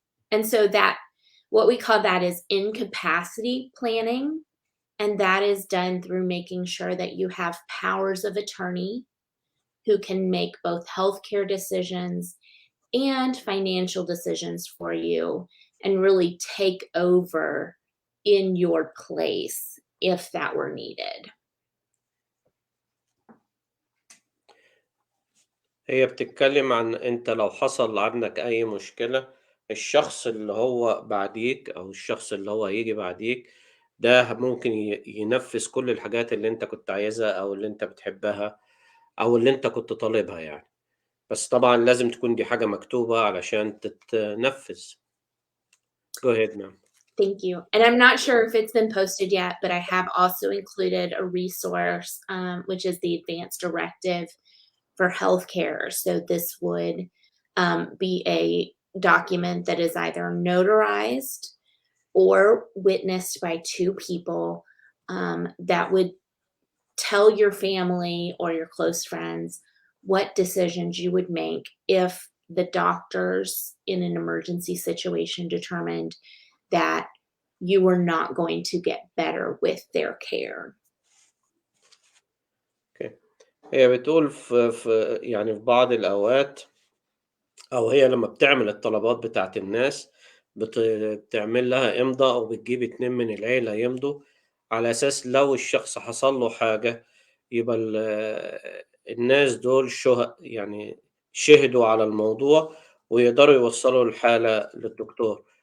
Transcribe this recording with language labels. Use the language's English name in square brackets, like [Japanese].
[English] And so that what we call that is incapacity planning, and that is done through making sure that you have powers of attorney who can make both healthcare decisions and financial decisions for you and really take over in your place if that were needed. [Arabic] هي بتتكلم عن أنت لو حصل عندك أي مشكلة، الشخص اللي هو بعديك أو الشخص اللي هو هييجي بعديك ده ممكن ينفذ كل الحاجات اللي أنت كنت عايزها أو اللي أنت بتحبها أو اللي أنت كنت طالبها يعني، بس طبعًا لازم تكون دي حاجة مكتوبة علشان تتنفذ. [English] Go ahead ma'am. Thank you. And I'm not sure if it's been posted yet, but I have also included a resource, which is the Advanced Directive for Healthcare. So this would be a document that is either notarized or witnessed by two people that would tell your family or your close friends what decisions you would make if the doctors in an emergency situation determined that you were not going to get better with their care. Okay. [Arabic] هي بتقول يعني في بعض الأوقات أو هي لمّا بتعمل الطلبات بتاعة الناس، بتعمل لها إمضا أو بتجيب 2 من العيلة يمضوا، على أساس لو الشخص حصل له حاجة يبقى الناس دول يعني شهدوا على الموضوع ويقدروا يوصّلوا الحالة للدكتور.